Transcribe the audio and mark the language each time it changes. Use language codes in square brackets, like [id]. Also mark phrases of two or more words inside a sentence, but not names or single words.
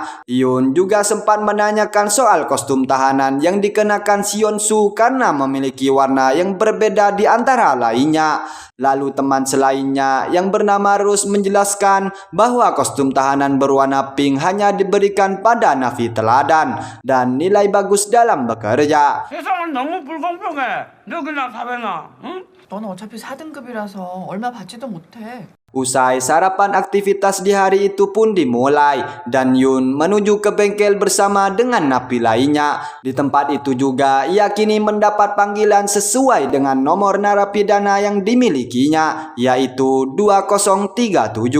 [id] Yun juga sempat menanyakan soal kostum tahanan yang dikenakan Sionsu karena memiliki warna yang berbeda di antara lainnya. Lalu teman selainnya yang bernama Rose menjelaskan bahwa kostum tahanan berwarna pink hanya diberikan pada napi teladan dan nilai bagus dalam bekerja. [ko] 세상은 너무 불공평해. 너그나 사회나, 응? 너는 어차피 4등급이라서 얼마 받지도 못해. [id] Usai sarapan, aktivitas di hari itu pun dimulai dan Yun menuju ke bengkel bersama dengan napi lainnya. Di tempat itu juga ia kini mendapat panggilan sesuai dengan nomor narapidana yang dimilikinya, yaitu 2037.